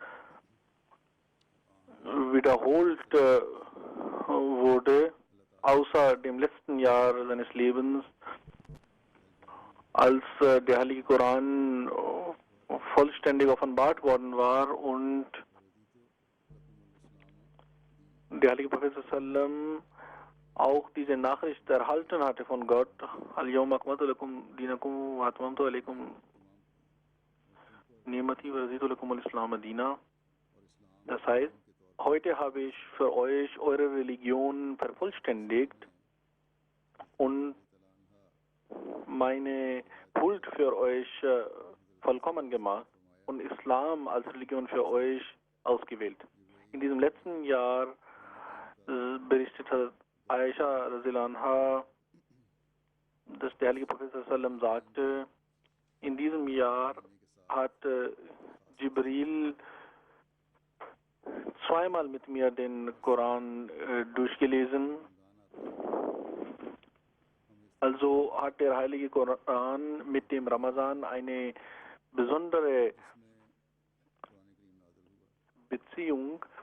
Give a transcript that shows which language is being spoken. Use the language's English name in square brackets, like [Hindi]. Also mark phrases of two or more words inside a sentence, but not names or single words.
[German] wiederholt wurde, außer dem letzten Jahr seines Lebens, als der Heilige Koran vollständig offenbart worden war und der Heilige Prophet sallam auch diese Nachricht erhalten hatte von Gott: [Arabic] اليوم أكملت لكم دينكم وأتممت عليكم نعمتي ورضيت لكم الإسلام دينا. [German] Das heißt, heute habe ich für euch eure Religion vervollständigt und meine Huld für euch vollkommen gemacht und Islam als Religion für euch ausgewählt. In diesem letzten Jahr berichtet Aisha [Arabic] رضي الله عنها, [German] dass der Heilige Prophet sallam sagte, in diesem Jahr hat Jibril zweimal mit mir den Koran durchgelesen. Also hat der Heilige Koran mit dem Ramadan eine besondere Beziehung.